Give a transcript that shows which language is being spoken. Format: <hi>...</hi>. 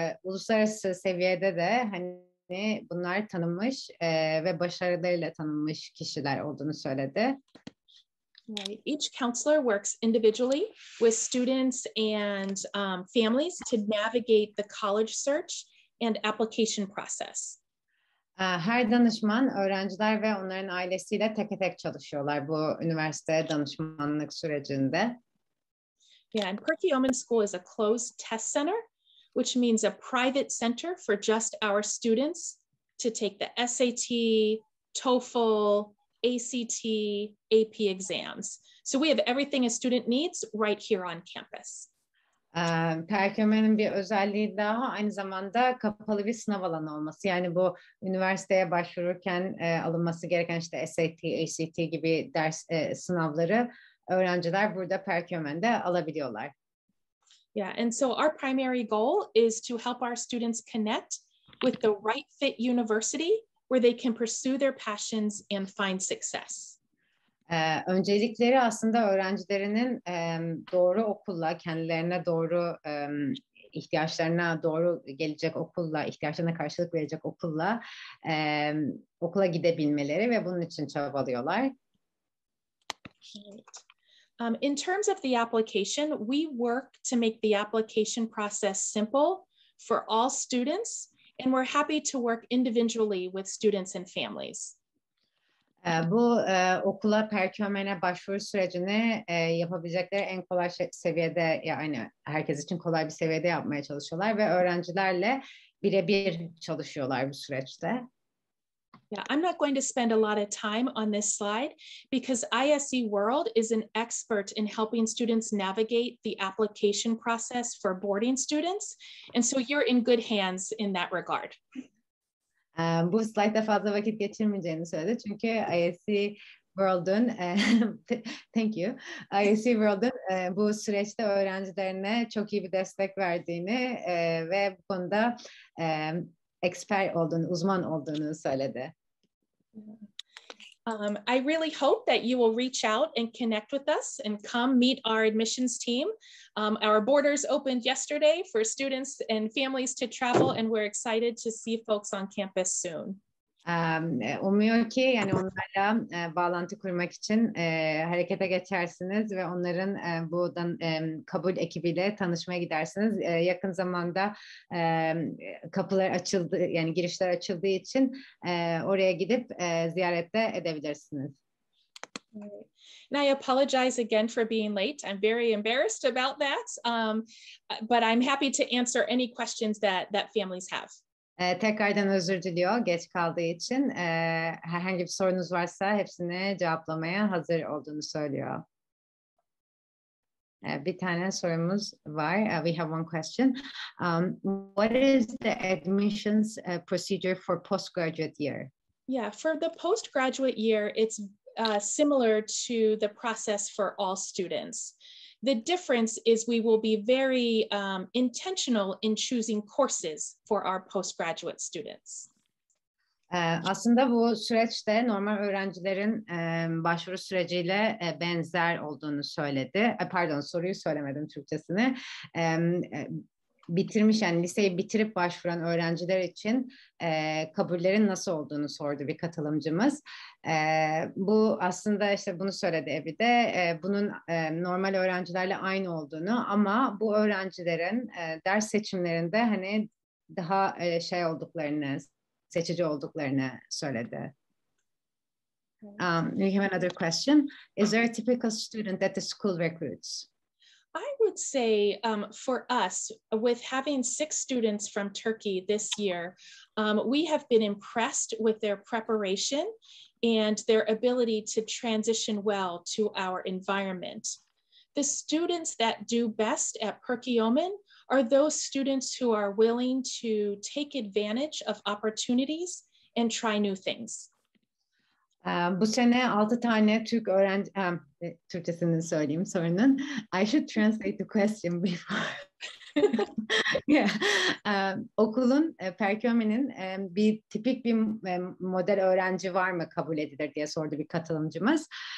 <tr>Uluslararası seviyede de hani bunlar tanınmış ve başarılarıyla tanınmış kişiler olduğunu söyledi.</tr> <en>Right. Each counselor works individually with students and families to navigate the college search and application process.</en> <tr>Her danışman öğrenciler ve onların ailesiyle tek tek çalışıyorlar bu üniversite danışmanlık sürecinde.</tr> <en>Yeah, and Perkiomen School is a closed test center, which means a private center for just our students to take the SAT, TOEFL, ACT, AP exams. So we have everything a student needs right here on campus.</en> <tr>Perkiomen'in bir özelliği daha aynı zamanda kapalı bir sınav alanı olması. Yani bu üniversiteye başvururken alınması gereken işte SAT, ACT gibi ders sınavları öğrenciler burada Perkiomen'de alabiliyorlar.</tr> <en>Yeah, and so our primary goal is to help our students connect with the right fit university where they can pursue their passions and find success.</en> <tr>Öncelikleri aslında öğrencilerinin doğru okulla, kendilerine doğru ihtiyaçlarına doğru gelecek okulla, ihtiyaçlarına karşılık verecek okulla okula gidebilmeleri ve bunun için çabalıyorlar.</tr> <en>In terms of the application, we work to make the application process simple for all students, and we're happy to work individually with students and families.</en> <tr>Bu okula Perkiomen'e başvuru sürecini yapabilecekleri en kolay seviyede, yani herkes için kolay bir seviyede yapmaya çalışıyorlar ve öğrencilerle birebir çalışıyorlar bu süreçte.</tr> <en>Yeah, I'm not going to spend a lot of time on this slide because ISE World is an expert in helping students navigate the application process for boarding students. And so you're in good hands in that regard.</en> <tr>Bu slaytta fazla vakit geçirmeyeceğini söyledi. Çünkü ISE World'un</tr> <en>thank you.</en> <tr>ISE World'un bu süreçte öğrencilerine çok iyi bir destek verdiğini ve bu konuda expert olduğunu, uzman olduğunu söyledi.</tr> <en>I really hope that you will reach out and connect with us and come meet our admissions team. Our borders opened yesterday for students and families to travel, and we're excited to see folks on campus soon.</en> <tr>Umuyor ki yani onlarla bağlantı kurmak için harekete geçersiniz ve onların buradan kabul ekibiyle tanışmaya gidersiniz. Yakın zamanda kapılar açıldı, yani girişler açıldığı için oraya gidip ziyaret de edebilirsiniz.</tr> <en>And I apologize again for being late. I'm very embarrassed about that, but I'm happy to answer any questions that families have.</en> <tr>Tekrardan özür diliyor geç kaldığı için. Herhangi bir sorunuz varsa hepsini cevaplamaya hazır olduğunu söylüyor. Bir tane sorumuz var.</tr> <en>We have one question. What is the admissions procedure for postgraduate year? Yeah, for the postgraduate year, it's similar to the process for all students. The difference is we will be very intentional in choosing courses for our postgraduate students.</en> <tr>Aslında bu süreçte normal öğrencilerin başvuru süreciyle benzer olduğunu söyledi. Pardon, soruyu söylemedim Türkçesini. Bitirmiş, yani liseyi bitirip başvuran öğrenciler için kabullerin nasıl olduğunu sordu bir katılımcımız. Bu aslında işte bunu söyledi Ebi de bunun normal öğrencilerle aynı olduğunu, ama bu öğrencilerin ders seçimlerinde hani daha şey olduklarını, seçici olduklarını söyledi.</tr> <en>We have another question. Is there a typical student that the school recruits? I would say for us, with having 6 students from Turkey this year, we have been impressed with their preparation and their ability to transition well to our environment. The students that do best at Perkiomen are those students who are willing to take advantage of opportunities and try new things.</en> <tr>Bu sene 6 tane Türk öğrenci, Türkçesini söyleyeyim sorunun.</tr> <en>I should translate the question before. Yeah.</en> <tr>Okulun, Perkiomen'in bir tipik bir model öğrenci var mı kabul edilir diye sordu bir katılımcımız.</tr>